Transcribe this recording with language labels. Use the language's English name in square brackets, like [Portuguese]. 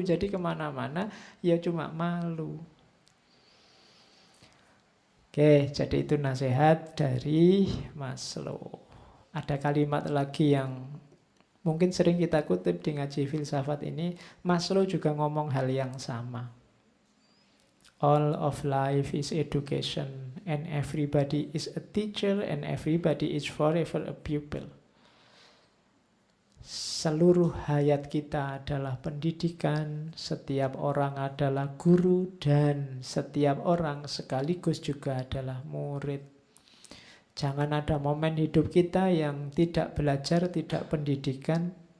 [Indonesian] Jadi kemana-mana ya cuma malu. Oke, jadi itu nasihat dari Maslow. Ada kalimat lagi yang mungkin sering kita kutip di ngaji filsafat ini. Maslow juga ngomong hal yang sama. [English] All of life is education, and everybody is a teacher, and everybody is forever a pupil. [Indonesian] Seluruh hayat kita adalah pendidikan, setiap orang adalah guru, dan setiap orang sekaligus juga adalah murid. Jangan ada momen hidup kita yang tidak belajar, tidak pendidikan.